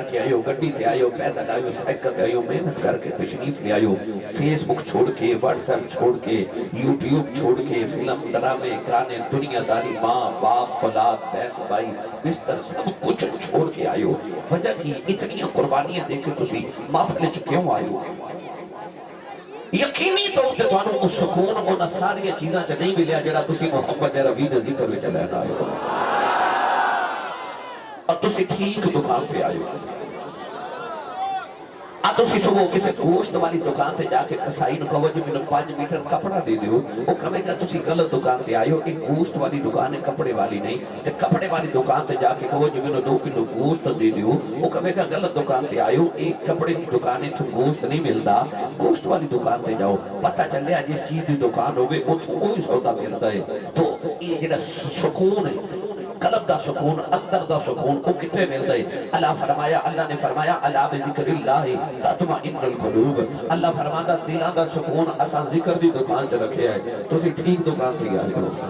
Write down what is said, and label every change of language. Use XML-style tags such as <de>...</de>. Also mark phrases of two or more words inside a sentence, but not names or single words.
<pa>کے آئے ہو گڈی تے آئے ہو پیدل آئے ہو سائیکل تے آئے ہو محنت کر کے تشریف لے آئے ہو فیس بک چھوڑ کے واٹس ایپ چھوڑ کے یوٹیوب چھوڑ کے فلم ڈرامے گانے دنیا داری ماں باپ اولاد بہن بھائی بستر سب کچھ چھوڑ کے آئے ہو وجہ کی اتنی قربانیاں دے کے تسی محفل چ کیوں آئے ہو یقینی طور تے تانوں اس سکون ہونا ساری چیزاں چ نہیں ملیا جڑا تسی محمد ربی دے ذکر وچ لینا آئے ہو اور تسی ٹھیک دکان پہ آئے ہو تسی صبح کسی گوشت والی دکان تے جا کے کسائی نو کہو جو میں 5 میٹر کپڑا دے دیو وہ کہے گا تسی غلط دکان تے آئے ہو ایک گوشت والی دکان ہے کپڑے والی نہیں تے کپڑے والی دکان تے جا کے کہو جو میں 2 کلو گوشت دے دیو وہ کہے گا غلط دکان تے آئے ہو</pa> <ur>ایک کپڑے کی دکان ہے تو گوشت نہیں ملتا</ur> <pa>گوشت والی دکان تے جاؤ پتہ چلے جس چیز کی دکان ہوئے اتھوں وہی سودا ملتا ہے تو یہ جڑا سکون ہے قلب دا سکون اندر دا سکون وہ کتنے ملتا ہے اللہ نے فرمایا</pa> <ar>اللہ بذکر اللہ تطمئن القلوب</ar> <pa>اللہ فرماتا دلان دا سکون اساں ذکر دی دکان تے رکھے ہے تسی ٹھیک دکان تے آئے ہو</pa>